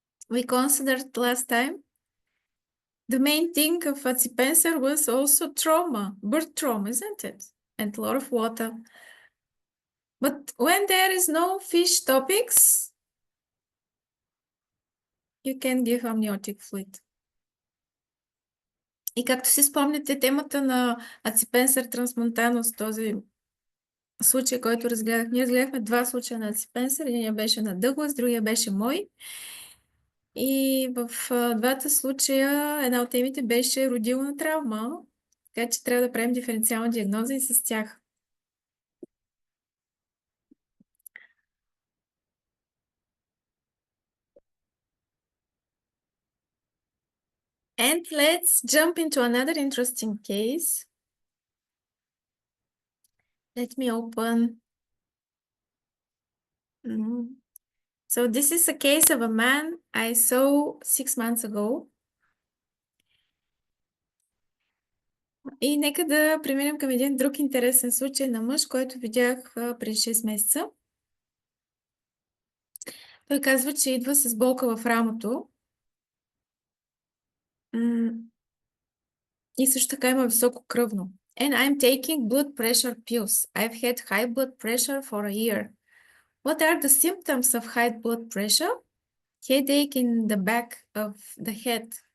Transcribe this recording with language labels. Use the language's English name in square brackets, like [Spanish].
[English] We considered last time. The main thing of Acipenser was also trauma, birth trauma, isn't it? And a lot of water. But when there is no fish topics, you can give amniotic fluid. [Bulgarian] И както си спомняте, темата на Аципенсер трансмонтанус, този случай, който разгледах, ние разгледахме два случая на Аципенсер, единия беше на Дъглас, другия беше мой. И в двата случая една от темите беше родилна травма, така че трябва да правим диференциална диагноза и с тях. [English] And let's jump into another interesting case. Let me open. So this is a case of a man I saw 6 months ago. [Bulgarian] И нека да преминем към един друг интересен случай на мъж, който видях преди 6 месеца. Той казва, че идва с болка в рамото. И също така има високо кръвно. [English] And I'm taking blood pressure pills. I've had high blood pressure for a year. What are the symptoms of high blood pressure? Headache in the back of the head.